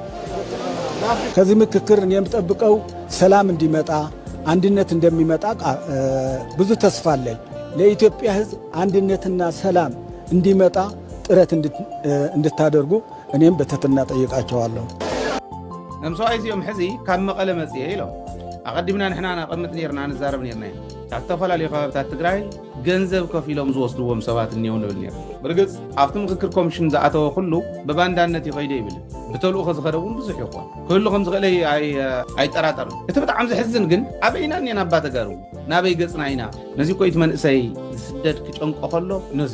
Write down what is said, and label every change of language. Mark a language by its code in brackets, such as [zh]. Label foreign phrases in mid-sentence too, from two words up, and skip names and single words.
[am] ከዚህ ምክክር የምጠብቀው ሰላም እንዲመጣ፣ አንድነት እንደሚመጣ ብዙ ተስፋ አለኝ። ለኢትዮጵያ ሕዝብ አንድነትና ሰላም እንዲመጣ ጥረት እንድታደርጉ እኔም በትህትና ጠይቃቸዋለሁ። [ti] ነምሰዋይ እዚኦም ሕዚ ካብ መቐለ መጽየ ኢሎም ኣቐዲምና ንሕና ናቐምጥ ነርና ንዛረብ ነርና ኢና ካብ ዝተፈላለዩ ከባብታት ትግራይ ገንዘብ ከፍ ኢሎም ዝወስድዎም ሰባት እኒአው ንብል ነር። ብርግጽ ኣብቲ ምክክር ኮሚሽን ዝኣተወ ኩሉ ብባንዳነት ይኸይደ ይብል ብተልእኮ ዝኸደ እውን ብዙሕ ይኳን ክህሉ ከም ዝኽእለ ኣይጠራጠርን። እቲ ብጣዕሚ ዝሕዝን ግን ኣበይና እኒአን ኣባ ተጋሩ ናበይ ገጽና ኢና ነዚ ኮይት መንእሰይ ዝስደድ ክጨንቆ ከሎ ነዚ